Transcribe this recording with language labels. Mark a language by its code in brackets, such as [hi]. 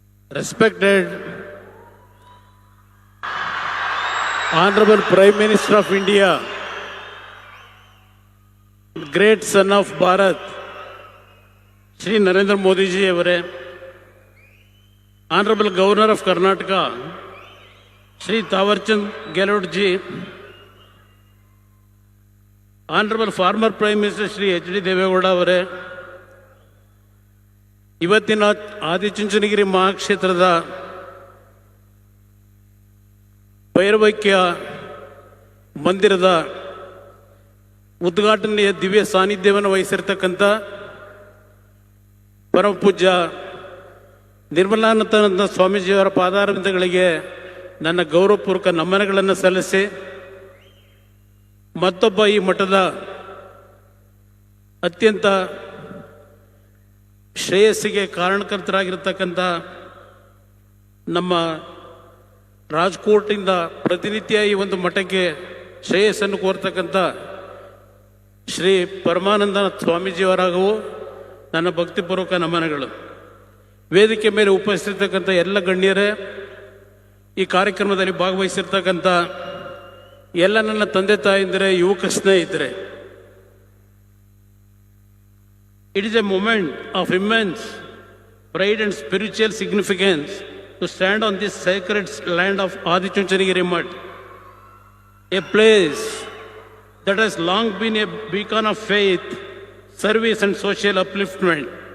[en] Respected Honorable Prime Minister of India, great son of Bharat, Shri Narendra Modi ji avare, Honorable Governor of Karnataka, Shri Thawarchand Gehlot ji, Honorable former Prime Minister Shri H.D. [kn] Devegowda avare, ಇವತ್ತಿನ ಆದಿಚುಂಚನಗಿರಿ ಮಹಾಕ್ಷೇತ್ರದ ಭೈರವೈಕ್ಯ ಮಂದಿರದ ಉದ್ಘಾಟನೆಯ ದಿವ್ಯ ಸಾನ್ನಿಧ್ಯವನ್ನು ವಹಿಸಿರ್ತಕ್ಕಂಥ ಪರಮ ಪೂಜ್ಯ ನಿರ್ಮಲಾನಂದ ಸ್ವಾಮೀಜಿಯವರ ಪಾದಾರವಿಂದಗಳಿಗೆ ನನ್ನ ಗೌರವಪೂರ್ವಕ ನಮನಗಳನ್ನು ಸಲ್ಲಿಸಿ, ಮತ್ತೊಬ್ಬ ಈ ಮಠದ ಅತ್ಯಂತ ಶ್ರೇಯಸ್ಸಿಗೆ ಕಾರಣಕರ್ತರಾಗಿರ್ತಕ್ಕಂಥ ನಮ್ಮ ರಾಜ್ಕೋಟಿಂದ ಪ್ರತಿನಿತ್ಯ ಈ ಒಂದು ಮಠಕ್ಕೆ ಶ್ರೇಯಸ್ಸನ್ನು ಕೋರ್ತಕ್ಕಂಥ ಶ್ರೀ ಪರಮಾನಂದನಾಥ ಸ್ವಾಮೀಜಿಯವರಾಗೂ ನನ್ನ ಭಕ್ತಿಪೂರ್ವಕ ನಮನಗಳು. ವೇದಿಕೆ ಮೇಲೆ ಉಪಸ್ಥಿತಕ್ಕಂಥ ಎಲ್ಲ ಗಣ್ಯರೇ, ಈ ಕಾರ್ಯಕ್ರಮದಲ್ಲಿ ಭಾಗವಹಿಸಿರ್ತಕ್ಕಂಥ ಎಲ್ಲ ನನ್ನ ತಂದೆ ತಾಯಿಂದರೆ, ಯುವಕ ಸ್ನೇಹಿತರೆ, [en] it is a moment of immense pride and spiritual significance to stand on this sacred land of Adichunchanagiri Mutt, a place that has long been a beacon of faith, service and social upliftment.